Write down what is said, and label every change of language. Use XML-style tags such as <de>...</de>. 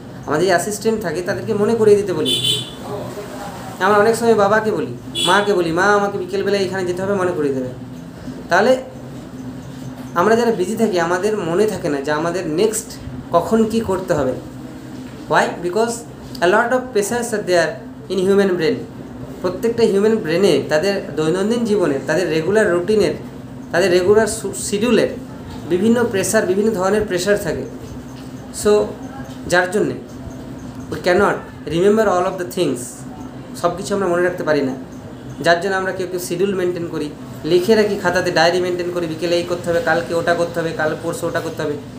<bn>আমাদের যে অ্যাসিস্ট্যান্ট থাকে তাদেরকে মনে করিয়ে দিতে বলি। আমরা অনেক সময় বাবাকে বলি, মাকে বলি, মা আমাকে বিকেলবেলায় এখানে যেতে হবে, মনে করিয়ে দেবে। তাহলে আমরা যারা বিজি থাকি আমাদের মনে থাকে না যে আমাদের নেক্সট কখন কি করতে হবে।</bn> <en>Why? Because a lot of pressures are there in human brain.</en> <bn>প্রত্যেকটা হিউম্যান ব্রেনে তাদের দৈনন্দিন জীবনের, তাদের রেগুলার রুটিনের, তাদের রেগুলার শিডিউলের বিভিন্ন প্রেশার, বিভিন্ন ধরনের প্রেশার থাকে।</bn> <en>so</en> <bn>যার জন্যে</bn> <en>We cannot remember all of the things.</en> <bn>সব কিছু আমরা মনে রাখতে পারি না, যার জন্য আমরা কেউ কেউ শিডিউল মেনটেন করি, লিখে রাখি খাতাতে, ডায়েরি মেনটেন করি, বিকেলে এই করতে হবে, কালকে ওটা করতে হবে, কাল পরশু ওটা করতে হবে।</bn>